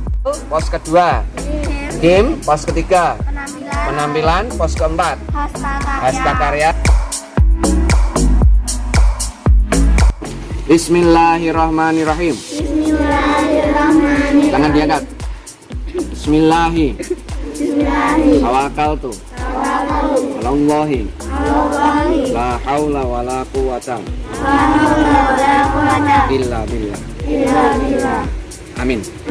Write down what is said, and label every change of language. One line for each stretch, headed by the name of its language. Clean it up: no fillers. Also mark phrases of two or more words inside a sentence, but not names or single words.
Indonesian: Pos kedua game. Pos ketiga penampilan. Pos keempat hasta karya. Bismillahirrahmanirrahim. Bismillahirrahmanirrahim. Tangan diangkat.
Arabic: بسم الله. توكلت. Alallahi. لا حول ولا قوة إلا بالله. Amin.